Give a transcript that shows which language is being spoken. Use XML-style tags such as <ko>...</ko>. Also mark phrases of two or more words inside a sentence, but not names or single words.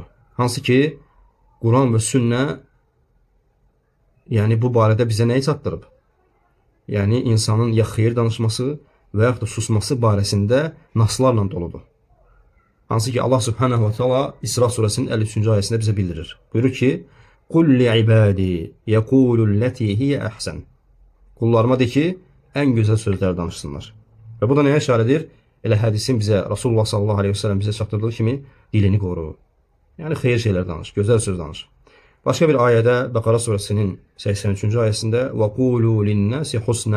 <az>Hansı ki, Quran və sünnə yəni bu barədə bizə nəyi çatdırıb? Yəni insanın ya xeyir danışması və yaxud da susması barəsində naslarla doludur. Hansı ki</az> <ar>الله سبحانه وتعالى</ar> <az>İsra surəsinin 53-cü ayəsində bizə bildirir. Buyurur ki:</az> <ar>"قل لعبادي يقولوا التي هي أحسن."</ar> <az>Qullarıma de ki, ən gözəl sözlər danışsınlar. Və bu da nəyə işarədir? Elə hədisin bizə Rasulullah</az> <ar>صلى الله عليه وسلم</ar> <az>bizə çatdırdığı kimi dilini qoru. Yəni xeyir şeylər danış, gözəl söz danış. Başqa bir ayədə Bəqara surəsinin 83-cü ayəsində</az> <ar>"وقولوا للناس حسنا."</ar>